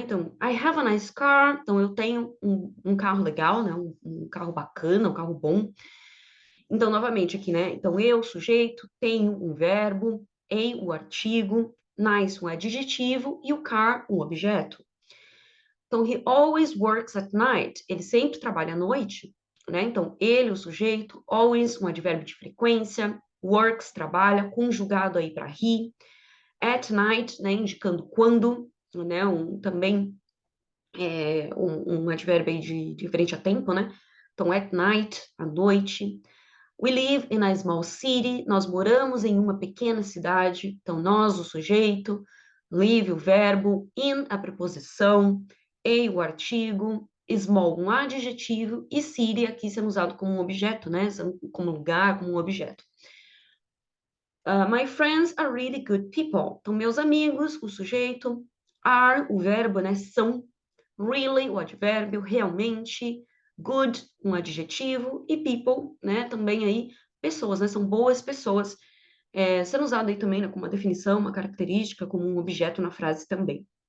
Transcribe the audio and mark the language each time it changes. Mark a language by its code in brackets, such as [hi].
[pt] Então, [en] I have a nice car. [pt] Então, eu tenho um carro legal, né? Um carro bacana, um carro bom. Então, novamente aqui, né? Então, eu, sujeito, tenho um verbo, a, o artigo, nice, um adjetivo, e o car, um objeto. Então, [en] he always works at night. [pt] Ele sempre trabalha à noite, né? Então, ele, o sujeito, always, um advérbio de frequência, works, trabalha, conjugado aí para he, [en] at night, [pt] né? Indicando quando, né? Também um advérbio aí de frente a tempo, né? Então, [en] at night, [pt] à noite. [en] We live in a small city. [pt] Nós moramos em uma pequena cidade. Então, nós, o sujeito, live, o verbo, in, a preposição, a, o artigo, small, um adjetivo, e city aqui sendo usado como um objeto, né? Como lugar, como um objeto. [en] My friends are really good people. [pt] Então, meus amigos, o sujeito, are, o verbo, né? São, really, o advérbio, realmente, good, um adjetivo, e people, né? Também aí, pessoas, né? São boas pessoas, sendo usado aí também, né, como uma definição, uma característica, como um objeto na frase também.